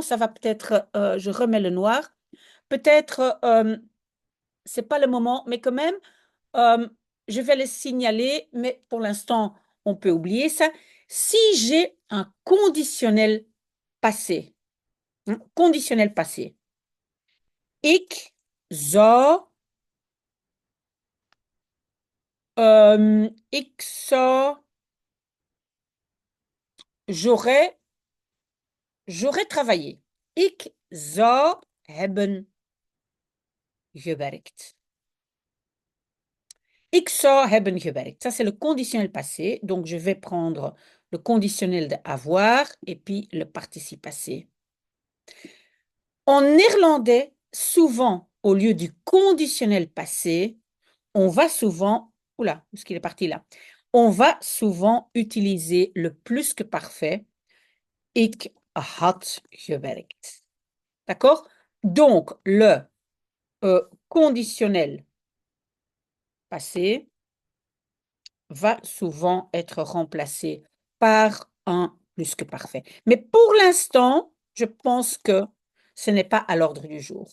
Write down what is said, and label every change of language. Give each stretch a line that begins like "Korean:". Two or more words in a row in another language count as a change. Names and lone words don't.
French: Ça va peut-être, je remets le noir. Peut-être, c'est pas le moment, mais quand même, euh, je vais le signaler. Mais pour l'instant, on peut oublier ça. Si j'ai un conditionnel passé,
Dutch: ik zou, ik zou,
French: j'aurais, j'aurais travaillé.
Dutch: Ik zou hebben gewerkt. Ik zou hebben gewerkt.
French: Ça, c'est le conditionnel passé. Donc, je vais prendre le conditionnel de avoir et puis le participe passé. En néerlandais, souvent, au lieu du conditionnel passé, on va souvent, oula, où est-ce qu'il est parti là? On va souvent utiliser le plus que parfait.
Dutch: Ik had gewerkt.
French: D'accord? Donc, le conditionnel passé va souvent être remplacé par un plus que parfait. Mais pour l'instant, je pense que ce n'est pas à l'ordre du jour.